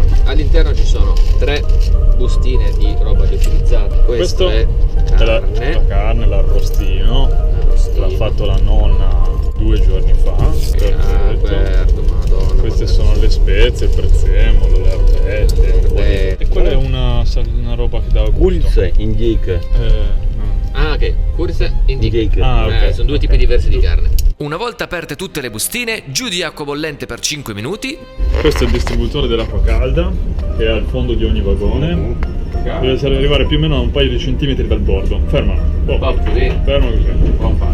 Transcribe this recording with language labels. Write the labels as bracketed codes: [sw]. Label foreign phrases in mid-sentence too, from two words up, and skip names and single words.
[it] All'interno ci sono 3 bustine di roba riutilizzata. Questo è la carne, l'arrostino. L'ha fatto la nonna 2 giorni fa. Perfetto, madonna. Queste sono le spezie, il prezzemolo, le erbette. E quella è una roba che dà gusto. [ru] Курица, индейка. [it] Ah, ok. Curse [ru] Индейка. [it] Ah, ok. Sono 2 tipi diversi di carne. Una volta aperte tutte le bustine, giù di acqua bollente per 5 minuti. Questo è il distributore dell'acqua calda che è al fondo di ogni vagone. Deve arrivare più o meno a un paio di centimetri dal bordo. Fermalo. Così. Fermo così.